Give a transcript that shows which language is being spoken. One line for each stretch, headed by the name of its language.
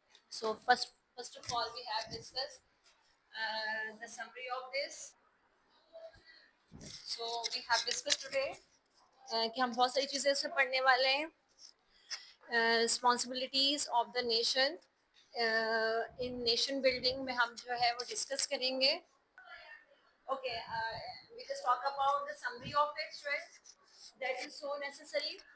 English: So first of all we have discussed the summary of this. So we have discussed today
Hindi: कि हम बहुत सारी चीज़ें इसमें पढ़ने वाले हैं.
English: responsibilities of the nation in nation building
Hindi: में हम जो है वो डिस्कस करेंगे.
English: Okay, we just talk about the summary of it, right? That is so necessary.